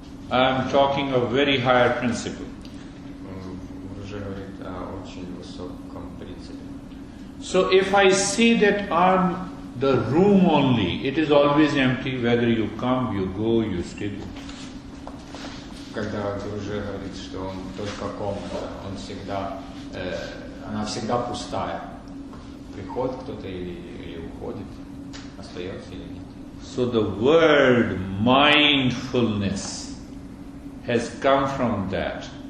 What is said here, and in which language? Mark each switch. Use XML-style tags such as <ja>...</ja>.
<en>I am talking of very higher principle.</en> <ru>Гуруджи говорит о очень высоком принципе.</ru> <en>So if I say that I'm the room only, it is always empty, whether you come, you go, you stay.</en> <ru>Когда Гуруджи говорит, что он только комната, он всегда, она всегда пустая. Приходит кто-то или уходит, остается или нет.</ru> <en>So the word mindfulness has come from that.</en>